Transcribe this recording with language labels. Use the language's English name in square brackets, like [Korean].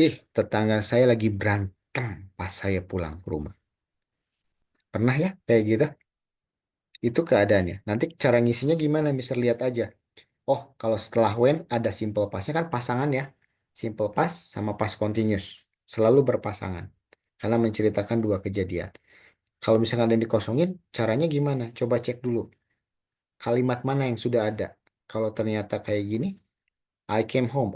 [Indonesian] Tetangga saya lagi berantem pas saya pulang ke rumah. Pernah ya kayak gitu? Itu keadaannya. Nanti cara ngisinya gimana? Mister lihat aja. Oh, kalau setelah when ada simple past-nya kan pasangan ya. Simple past sama past continuous. Selalu berpasangan. Karena menceritakan dua kejadian. Kalau misalkan ada yang dikosongin, caranya gimana? Coba cek dulu. Kalimat mana yang sudah ada. Kalau ternyata kayak gini, [English] I came home.